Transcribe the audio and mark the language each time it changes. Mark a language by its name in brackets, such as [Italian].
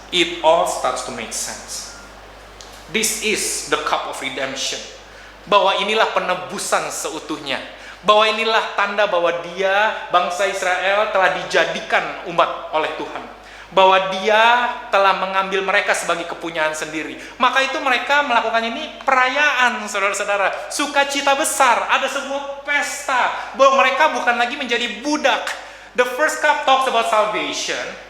[English] It all starts to make sense. This is the cup of redemption. [Indonesian] Bahwa inilah penebusan seutuhnya. Bahwa inilah tanda bahwa dia, bangsa Israel, telah dijadikan umat oleh Tuhan. Bahwa dia telah mengambil mereka sebagai kepunyaan sendiri. Maka itu mereka melakukan ini perayaan, saudara-saudara. Sukacita besar, ada sebuah pesta. Bahwa mereka bukan lagi menjadi budak. [English] The first cup talks about salvation.